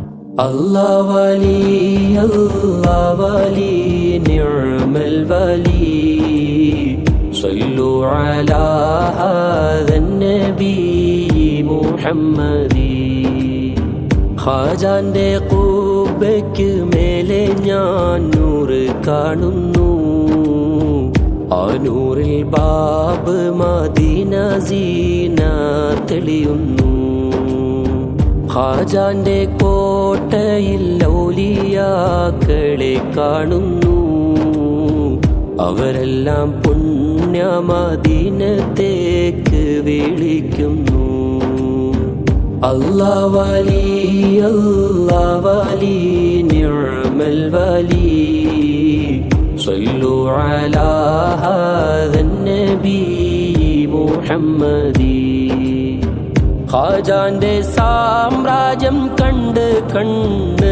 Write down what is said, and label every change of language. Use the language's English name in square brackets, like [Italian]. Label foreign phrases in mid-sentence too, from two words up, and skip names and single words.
[Arabic] الله ولي الله ولي نعم الولي صلوا على هذا النبي محمد [Malayalam] ഖാജാന്റെ ഖുബയ്ക്ക് മേലെ ഞാൻ നൂറ് കാണുന്നു ആ നൂറിൽ ബാബ് മദീന സീന തെളിയുന്നു ഖാജാന്റെ കോട്ടയിൽ ഔലിയാക്കളെ കാണുന്നു അവരെല്ലാം പുണ്യ മദീനത്തേക്ക് വിളിക്കുന്നു [Arabic] الله ولي الله ولي نعم الولي صلوا على هذا النبي محمد [Malayalam] ഖാജാന്റെ സാമ്രാജ്യം കണ്ട്